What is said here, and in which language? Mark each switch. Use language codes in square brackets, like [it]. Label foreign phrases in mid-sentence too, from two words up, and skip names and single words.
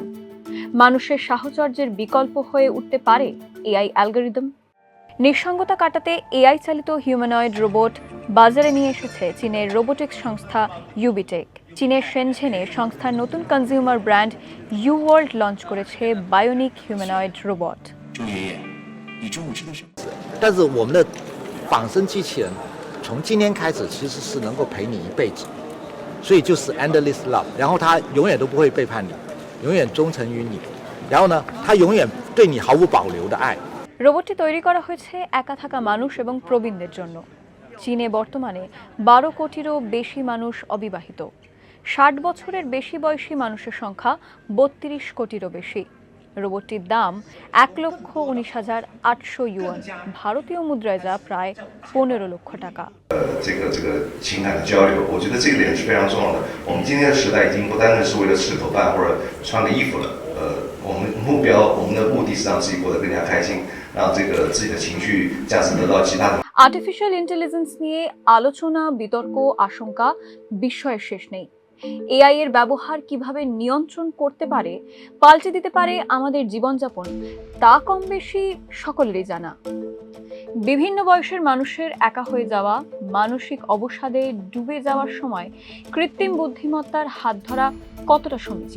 [bn] মানুষের সাহচর্যের বিকল্প হয়ে উঠতে পারে এআই অ্যালগরিদম? নিঃসঙ্গতা কাটাতে এআই চালিত [en] humanoid robot [bn] বাজারে নিয়ে এসেছে চীনের রোবোটিক্স সংস্থা ইউবিটেক। চীনের শেনঝেনে সংস্থার নতুন [en] consumer brand [bn] ইউ ওয়ার্ল্ড লঞ্চ করেছে [en] bionic humanoid robot. [zh] 但是我们的仿生机器人从今天开始其实是能够陪你一辈子，所以就是 [en] endless love， [zh] 然后它永远都不会背叛你，永远忠诚于你，然后呢，它永远对你毫无保留的爱。 [bn] রোবটটি তৈরি করা হয়েছে একা থাকা মানুষ এবং প্রবীণদের জন্য। চীনে বর্তমানে 12 কোটিরও বেশি মানুষ অবিবাহিত। 60 বছরের বেশি বয়সী মানুষের সংখ্যা 32 কোটিরও বেশি। রোবটটির দাম 1,19,800 ইউয়ান, ভারতীয় মুদ্রায় যা প্রায় 15 লক্ষ টাকা। [zh] 这个情感的交流，我觉得这个点是非常重要的。我们今天的时代已经不单单是为了吃口饭或者穿个衣服了，我们目标，我们的目的是让自己过得更加开心，让这个自己的情绪价值得到极大的。 [en] artificial intelligence [bn] নিয়ে আলোচনা, বিতর্ক, আশঙ্কা, বিস্ময়ের শেষ নেই। এআই এর ব্যবহার কিভাবে নিয়ন্ত্রণ করতে পারে, পাল্টে দিতে পারে আমাদের জীবনযাপন, তা কম বেশি সকলেরই জানা। বিভিন্ন বয়সের মানুষের একা হয়ে যাওয়া, মানসিক অবসাদে ডুবে যাওয়ার সময় কৃত্রিম বুদ্ধিমত্তার হাত ধরা কতটা সমীচীন?